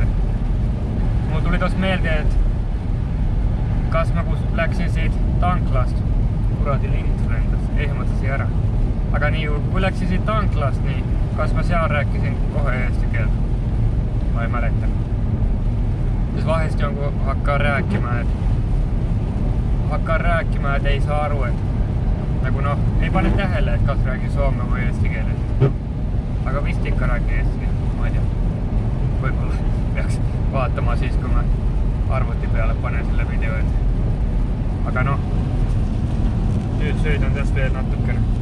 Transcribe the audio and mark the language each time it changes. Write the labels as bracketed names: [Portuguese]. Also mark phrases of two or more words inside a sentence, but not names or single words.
[Estonian] Mul tuli tos meelde, et kas ma kus läksin siit tanklast, kuradi lint lendas, ehmatasin ära. Aga nii, kui läksin siit tanklast, nii kas ma seal rääkisin kohe eesti keelt? Ma ei mäleta. Siis vahesti on, [Finnish] kun hakkaa rääkimään, [Estonian] et ei saa aru, et nagu noh, ei pane tähele, et kas räägi soome või eesti keeles. Aga vist ikka räägi eesti keeles, ma ei tea. Võib-olla peaks vaatama siis, kui ma arvuti peale panen selle video, et aga noh, nüüd sõidan täst veel natukene.